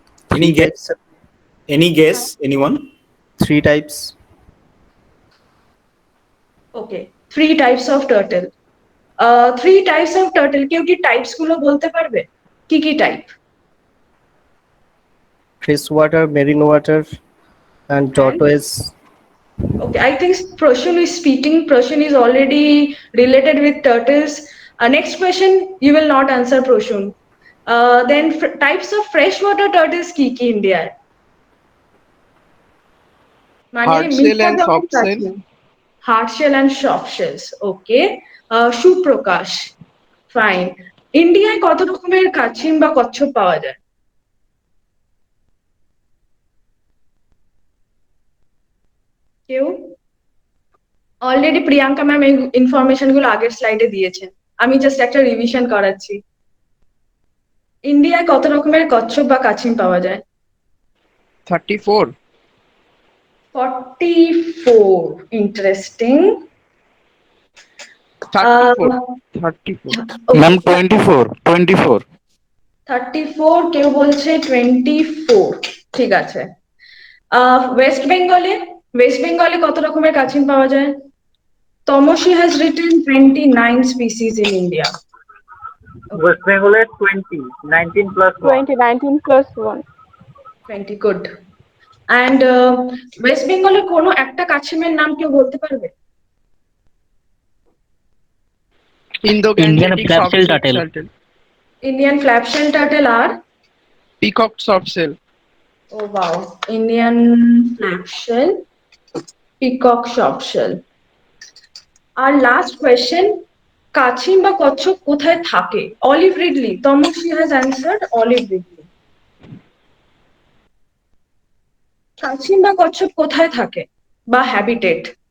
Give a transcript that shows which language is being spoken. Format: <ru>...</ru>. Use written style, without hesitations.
<en>Any guess? Any guess? Anyone? 3 types. Okay, 3 types of turtle. 3 types of turtle,</en> <bn>কেউ কি types গুলো বলতে পারবে? কি কি type?</bn> <en>Freshwater, marine water, and tortoise. Okay, I think Prashun is speaking. Prashun is already related with turtles. Next question, you will not answer, Prashun. Then types of freshwater turtles ki India? Hard shell and soft shell. Hard shell and soft shells. Okay. Suprakash. Fine.</en> <bn>India কত রকমের কাছিম বা কচ্ছপ পাওয়া যায়? কেউ? Already Priyanka ma'am এই information গুলো আগের স্লাইডে দিয়েছেন, আমি জাস্ট একটা রিভিশন করাচ্ছি। ইন্ডিয়ায় কত রকমের কচ্ছপ বা কাছিম পাওয়া যায়? 34.</bn> <en>44. Interesting. 34. 34. Ma'am 24.</en> <bn>34, কেউ বলছে 24। ঠিক আছে। ওয়েস্ট বেঙ্গলে কত রকমের কাছিম পাওয়া যায়?</bn> <en>Tomoshi has written 29 species in India.</en> <bn>West বেঙ্গলের 20, 19 plus 1.</bn> <en>19 plus 1. 20, good.</en> <bn>And West বেঙ্গলের কোনো একটা কাছিমের নাম কেউ বলতে পারবে?</bn> <en>Indian flapshell turtle. Indian flapshell turtle আর? Peacock softshell. Oh wow, Indian flapshell, peacock softshell. Our last question,</en> <bn>কাছিম বা কচ্ছপ কোথায় থাকে?</bn> <en>Olive Ridley, Tomoshi has answered Olive Ridley.</en> <bn>কাছিম বা কচ্ছপ কোথায় থাকে বা habitat?</bn>